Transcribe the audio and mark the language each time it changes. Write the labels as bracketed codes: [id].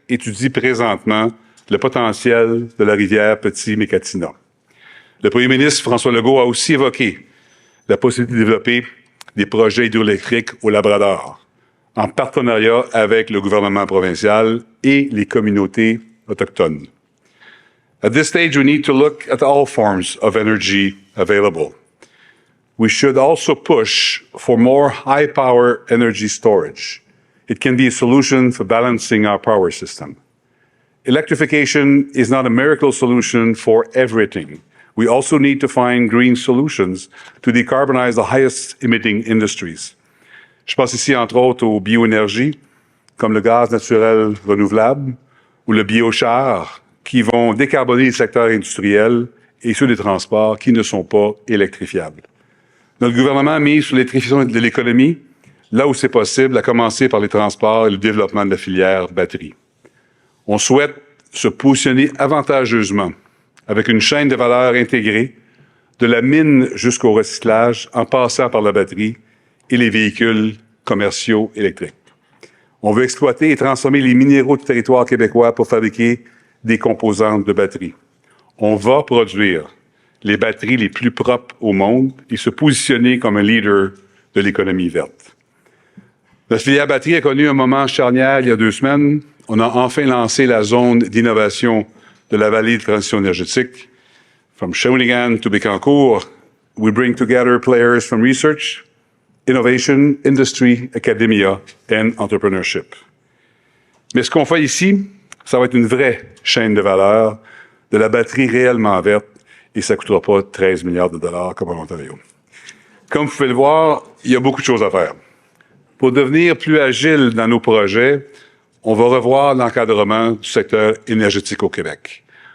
[fr] étudie présentement le potentiel de la rivière Petit-Mécatina. Le premier ministre François Legault a aussi évoqué la possibilité de développer des projets hydroélectriques au Labrador, en partenariat avec le gouvernement provincial et les communautés autochtones. [en] At this stage, we need to look at all forms of energy available. We should also push for more high-power energy storage. It can be a solution for balancing our power system. Electrification is not a miracle solution for everything. We also need to find green solutions to decarbonize the highest emitting industries. [fr] Je pense ici, entre autres, aux bioénergies, comme le gaz naturel renouvelable ou le biochar, qui vont décarboner les secteurs industriels et ceux des transports qui ne sont pas électrifiables. Notre gouvernement mise sur l'électrification de l'économie, là où c'est possible, à commencer par les transports et le développement de la filière batterie. On souhaite se positionner avantageusement avec une chaîne de valeur intégrée, de la mine jusqu'au recyclage, en passant par la batterie et les véhicules commerciaux électriques. On veut exploiter et transformer les minéraux du territoire québécois pour fabriquer des composantes de batterie. On va produire les batteries les plus propres au monde et se positionner comme un leader de l'économie verte. La filière batterie a connu un moment charnière il y a 2 semaines. On a enfin lancé la zone d'innovation de la vallée de transition énergétique. [en] From Shawinigan to Bécancour, we bring together players from research, innovation, industry, academia and entrepreneurship. [fr] Mais ce qu'on fait ici, ça va être une vraie chaîne de valeur de la batterie réellement verte et ça ne coûtera pas 13 milliards de dollars comme en Ontario. Comme vous pouvez le voir, il y a beaucoup de choses à faire. Pour devenir plus agile dans nos projets, on va revoir l'encadrement du secteur énergétique au Québec.